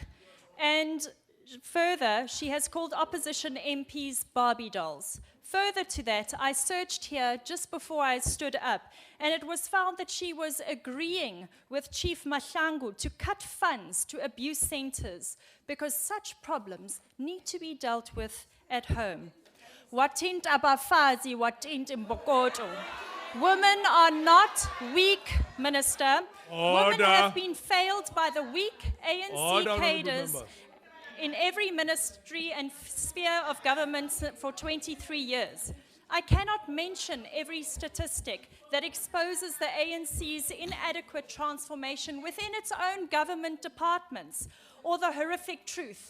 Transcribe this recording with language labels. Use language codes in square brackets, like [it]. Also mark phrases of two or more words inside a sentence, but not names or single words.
[en] And further, she has called opposition MPs Barbie dolls. Further to that, I searched here just before I stood up, and it was found that she was agreeing with Chief Mahlangu to cut funds to abuse centers because such problems need to be dealt with at home. [zu] Watint abafazi, watint imbokoto. [en] Women are not weak, Minister. Order. Women have been failed by the weak ANC Order, honourable cadres members. in every ministry and sphere of government for 23 years. I cannot mention every statistic that exposes the ANC's inadequate transformation within its own government departments, or the horrific truth.